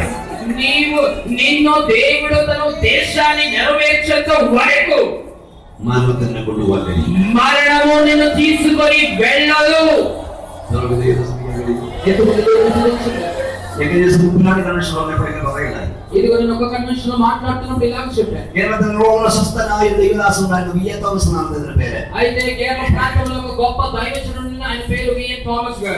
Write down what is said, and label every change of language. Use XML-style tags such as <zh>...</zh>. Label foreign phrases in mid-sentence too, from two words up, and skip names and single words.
<te>నిన్ను దేవుడు తన ఉద్దేశాన్ని నెరవేర్చేంత వరకు</te> <ml>മരണത്തിനെ കൊണ്ടുപോകാൻ കഴിയും.</ml> <te>మరణము నిన్ను తీసుకొని వెళ్ళదు. ఇదిగో నేను ఒక కన్వెన్షన్ లో మాట్లాడుతున్నప్పుడు ఇలాగ చెప్పాను. అయితే కేరళ ప్రాంతంలో ఒక గొప్ప దైవజనుడు ఆయన పేరు విఎన్ థామస్ గారు.</te>